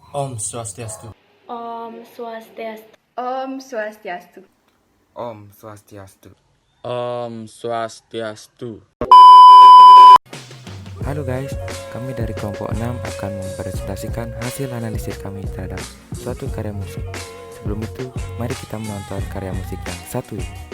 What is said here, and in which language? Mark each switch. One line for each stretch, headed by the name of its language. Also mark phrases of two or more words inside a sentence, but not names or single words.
Sanskrit: Om Swastiastu. Om Swastiastu. Om Swastiastu. Om Swastiastu. Om Swastiastu.
Indonesian: Halo guys, kami dari kelompok 6 akan mempresentasikan hasil analisis kami terhadap suatu karya musik. Sebelum itu, mari kita menonton karya musik yang satu ini.